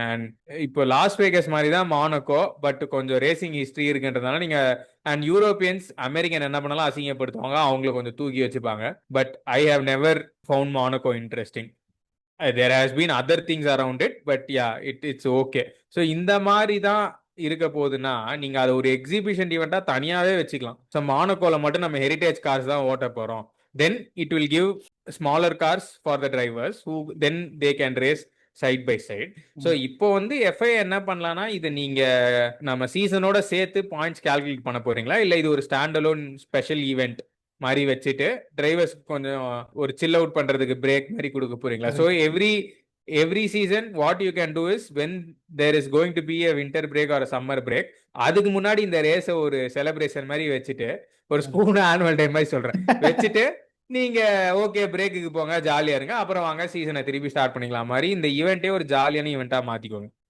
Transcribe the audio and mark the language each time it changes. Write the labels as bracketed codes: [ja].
[ta] And இப்போ loss Vegas மாதிரி தான் மோனோகோ, பட் கொஞ்சம் ரேசிங் ஹிஸ்டரி இருக்குன்றதுனால நீங்க அண்ட் யூரோப்பியன்ஸ் அமெரிக்கன் என்ன பண்ணாலும் அசிங்கப்படுத்துவாங்க, அவங்கள கொஞ்சம் தூக்கி வச்சுப்பாங்க. [en] But I have never found Monaco interesting. There has been other things around it, but yeah it's okay. [ta] So இந்த மாதிரி தான் இருக்க போகுதுன்னா நீங்க அதை ஒரு எக்ஸிபிஷன் ஈவெண்டா தனியாவே வச்சுக்கலாம். ஸோ மோனோகோல மட்டும் நம்ம ஹெரிட்டேஜ் கார்ஸ் தான் ஓட்ட போறோம், [en] then it will give smaller cars for the drivers who then they can race side by side. [ta] So இப்போ வந்து எஃப்ஐ என்ன பண்ணலாம்னா, இதை நீங்க நம்ம சீசனோட சேர்த்து பாயிண்ட்ஸ் கால்குலேட் பண்ண போறீங்களா, இல்லை இது ஒரு ஸ்டாண்ட் அலோன் ஸ்பெஷல் ஈவெண்ட் மாதிரி வச்சுட்டு டிரைவர்ஸ் கொஞ்சம் ஒரு சில் அவுட் பண்றதுக்கு பிரேக் மாதிரி கொடுக்க போறீங்களா? [en] so every season what you can do is when there is going to be a winter break or summer break, [ta] அதுக்கு முன்னாடி இந்த ரேஸை ஒரு செலிப்ரேஷன் மாதிரி வச்சுட்டு, ஒரு ஸ்கூல் ஆனுவல் டே மாதிரி சொல்றேன், வச்சுட்டு நீங்க ஓகே பிரேக்குக்கு போங்க, ஜாலியா இருங்க, அப்புறம் வாங்க சீசனை திருப்பி ஸ்டார்ட் பண்ணிக்கலாம் மாதிரி இந்த ஈவெண்ட்டே ஒரு ஜாலியான ஈவெண்ட்டா மாத்திக்கோங்க.